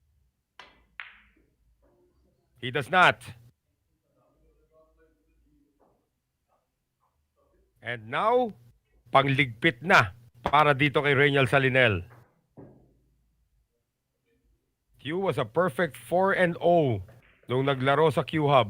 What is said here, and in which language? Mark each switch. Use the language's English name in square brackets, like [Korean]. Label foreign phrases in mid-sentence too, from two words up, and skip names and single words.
[English] He does not. And now, [Filipino] pangligpit na para dito kay Reynal Salinel. Q was a perfect 4-0 nung naglaro sa Q Hub.